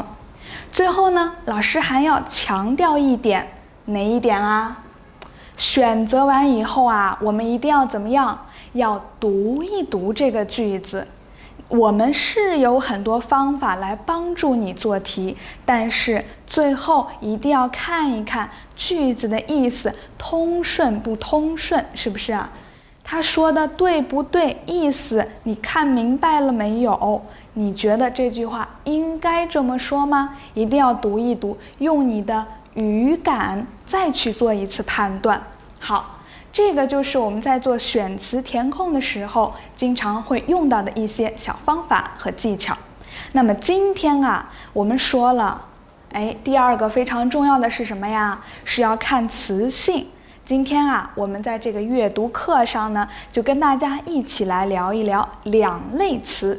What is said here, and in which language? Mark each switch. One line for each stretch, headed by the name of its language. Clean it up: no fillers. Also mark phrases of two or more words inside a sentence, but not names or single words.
Chinese: 最後呢，老師還要強調一點，哪一點啊？選擇完以後我們一定要怎麼樣？要讀一讀這個句子。我們是有很多方法來幫助你做題，但是最後一定要看一看句子的意思通順不通順，是不是啊？他說的对不对？意思你看明白了沒有？你覺得這句話應該這麼說嗎？一定要讀一讀，用你的語感再去做一次判斷。好。這個就是我們在做選詞填空的時候經常會用到的一些小方法和技巧。那麼今天我們說了，第2個非常重要的是什麼呀？是要看詞性。今天我們在這個閱讀課上呢，就跟大家一起來聊一聊2類詞。